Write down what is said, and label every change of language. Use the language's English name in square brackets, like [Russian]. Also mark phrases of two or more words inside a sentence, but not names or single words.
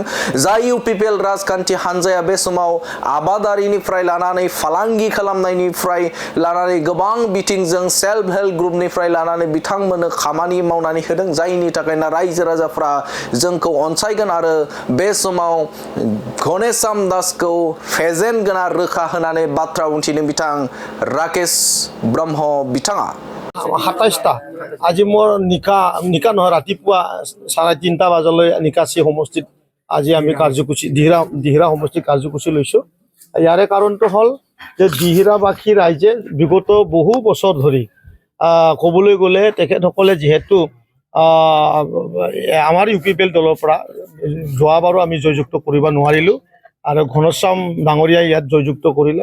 [Bodo] जाय इउपिपिएल राजखान्थि हानजाया बे समाव आबादारिनिफ्राय लानानै फालांगि खालामनायनिफ्राय लानानै गोबां बिथिंजों [English] self help [Bodo] ग्रुपनिफ्राय लानानै बिथांमोननो खामानि मावनानै होदों। जायनि थाखायनो रायजो राजाफ्रा जोंखौ अनसायगोन आरो बे समाव गणेशम दासखौ फेजेनगोन रोखा होनानै बाथ्रा बुंथिदों बिथां राकेश ब्रह्म बिथाङा। [Assamese] 27টা আজি মোৰ নিকা নহয় ৰাতিপুৱা 3:30 বজালৈ নিকাচি সমষ্টিত আজি আমি কাৰ্যসূচী দিহিৰা সমষ্টিত কাৰ্যসূচী লৈছোঁ। ইয়াৰে কাৰণটো হ'ল যে দিহিৰাবাসী ৰাইজে বিগত বহু বছৰ ধৰি ক'বলৈ গ'লে তেখেতসকলে যিহেতু আমাৰ ইউপিপিএল দলৰ পৰা যোৱাবাৰো আমি জয়যুক্ত কৰিব নোৱাৰিলোঁ আৰু ঘনশ্যাম ডাঙৰীয়াই ইয়াত জয়যুক্ত কৰিলে।